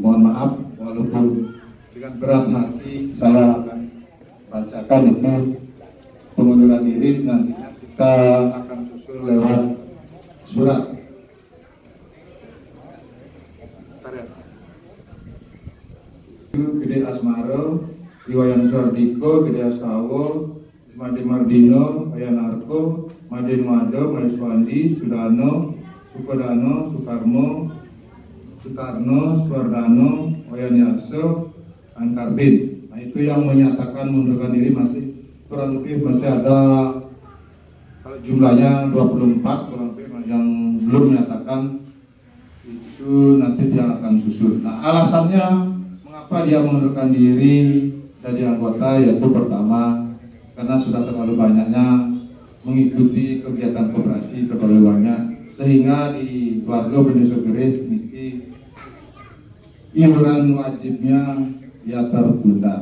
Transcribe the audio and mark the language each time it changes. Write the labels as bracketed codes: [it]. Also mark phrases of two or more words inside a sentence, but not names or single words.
[id] Mohon maaf walaupun dengan berat hati saya akan bacakan itu pengunduran diri, nantinya kita akan susul lewat surat. Gede Asmaro, Iwayan Suardiko, Gede Astawo, Made Mardino, Ayanarko, Made Mado, Made Swandi, Sudano, Sukodano, Sukarmo, Sutarno, Suardano, Wayan Yaso, Ankarbin. Nah itu yang menyatakan mundurkan diri masih kurang lebih masih ada kalau jumlahnya 24 kurang lebih yang belum menyatakan itu nanti dia akan susul. Nah alasannya mengapa dia mengundurkan diri dari anggota yaitu pertama karena sudah terlalu banyaknya mengikuti kegiatan koperasi terlalu banyak sehingga di keluarga Bendesegeri ini iuran wajibnya ya tertunda.